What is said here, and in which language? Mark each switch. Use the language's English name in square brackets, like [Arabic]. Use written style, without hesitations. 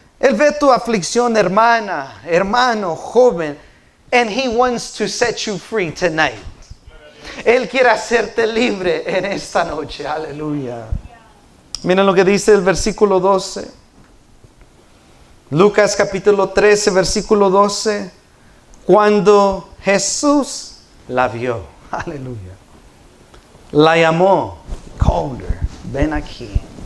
[Spanish] Él ve tu aflicción, hermana, hermano, joven. [English] And He wants to set you free tonight. [Spanish] Él quiere hacerte libre en esta noche. Aleluya. Miren lo que dice el versículo 12. Lucas capítulo 13, versículo 12. Cuando Jesús la vio. Aleluya. La llamó. [English] Called her. [Spanish] Ven aquí.